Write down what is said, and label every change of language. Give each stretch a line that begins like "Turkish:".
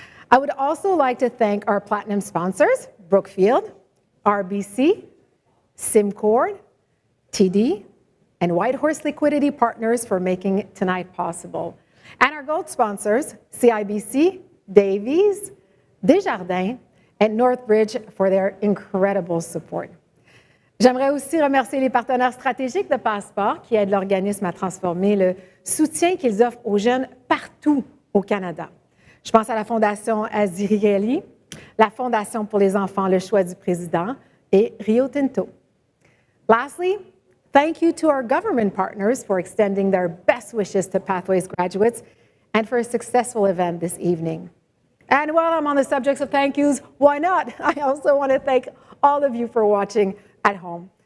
English: I would also like to thank our platinum sponsors, Brookfield, RBC, SimCord, TD, and Whitehorse Liquidity Partners for making tonight possible. And our gold sponsors, CIBC, Davies, Desjardins, and Northbridge for their incredible support.
French: J'aimerais aussi remercier les partenaires stratégiques de Passeport qui aident l'organisme à transformer le soutien qu'ils offrent aux jeunes partout au Canada. Je pense à la Fondation Azrieli, la Fondation pour les enfants Le Choix du Président et Rio Tinto.
English: Lastly, thank you to our government partners for extending their best wishes to Pathways graduates and for a successful event this evening. And while I'm on the subject of thank yous, why not? I also want to thank all of you for watching at home.